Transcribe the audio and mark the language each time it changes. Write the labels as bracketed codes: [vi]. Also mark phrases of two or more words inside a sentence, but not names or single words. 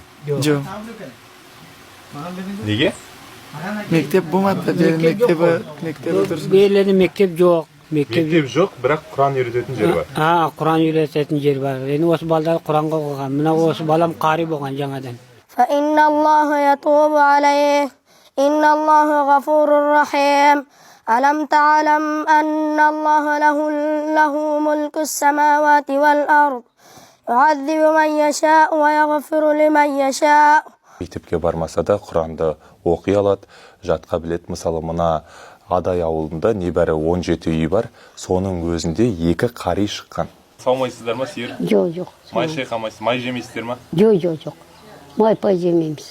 [kk] Жоқ. Неге? Мектеп болмады, мектебі тұрсын. Беріледі мектеп жоқ. Mektab жоқ, бірақ Құран үйрететін жер бар. Құран үйрететін жер бар. Енді осы балдар Құранға оқыған. Мына осы балам қари болған жаңадан. [ar] فإن الله يتوب عليه إن الله غفور رحيم ألم تعلم أن الله له ملك السماوات والأرض يعذب من يشاء ويغفر لمن يشاء. [kk] Мектепке бармаса да Құранды оқи алады, жатқа білет. Мысалы, мына Адай ауылында небәрі 17 үй бар, соның өзінде 2 қари шыққан. Саумайсыздар ма, сиыр? Жоқ. Май шайқамайсыз, май жемейсіздер ма? Жоқ. Май пай жемейміз.